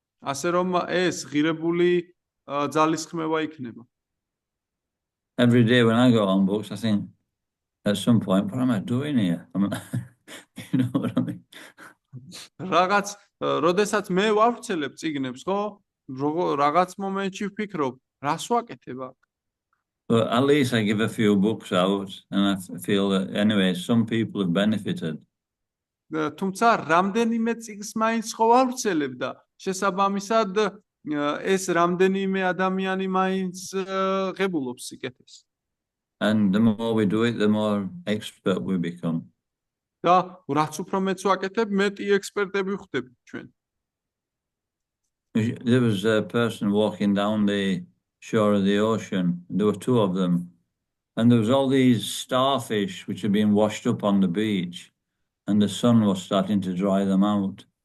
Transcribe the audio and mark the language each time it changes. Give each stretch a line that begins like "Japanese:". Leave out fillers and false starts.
Georgian: ასე რომ ეს ღირებული ძალისხმევა იქნება.
English: Every day when I go on books, I think at some point, what am I doing here? You know what I mean?
Georgian: რაღაც, როდესაც მე ვავრცელებ წიგნებს, ხო? რაღაც მომენტში ვფიქრობ, რას ვაკეთებ აქ?
English: But at least I give a few books out, and I feel that anyway, some people have benefited.
Georgian: თუმცა რამდენიმე წიგნს მაინც ხო ვავრცელებ და შესაბამისად ეს რამდენიმე ადამიანი მაინც ღებულობს სიკეთეს.
English: And the more we do it, the more expert we become.
Georgian: და რაც უფრო მეც ვაკეთებ, მეტი ექსპერტები ვხდებით ჩვენ.
English: There was a person walking down the shore of the ocean. There were two of them. And there was all these starfish which had been washed up on the beach. And the sun was starting to dry them out.